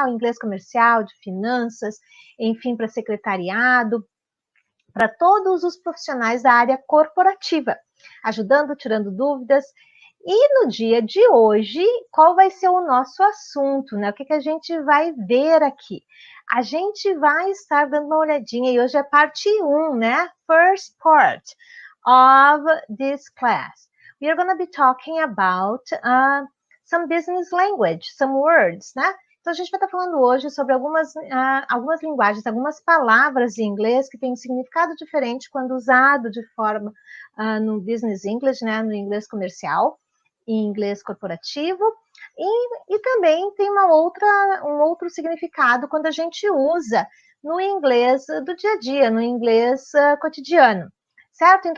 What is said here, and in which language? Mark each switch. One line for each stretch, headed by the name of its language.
Portuguese: Ao inglês comercial, de finanças, enfim, para secretariado, para todos os profissionais da área corporativa, ajudando, tirando dúvidas. E no dia de hoje, qual vai ser o nosso assunto, né? O que a gente vai ver aqui? A gente vai estar dando uma olhadinha, e hoje é parte 1, né?
English: First part of this class. We are going to be talking about some business language, some words, né?
Portuguese: Então, a gente vai estar falando hoje sobre algumas linguagens, algumas palavras em inglês que têm um significado diferente quando usado de forma no business English, né, no inglês comercial, em inglês corporativo, e também tem um outro significado quando a gente usa no inglês do dia a dia, no inglês cotidiano, certo?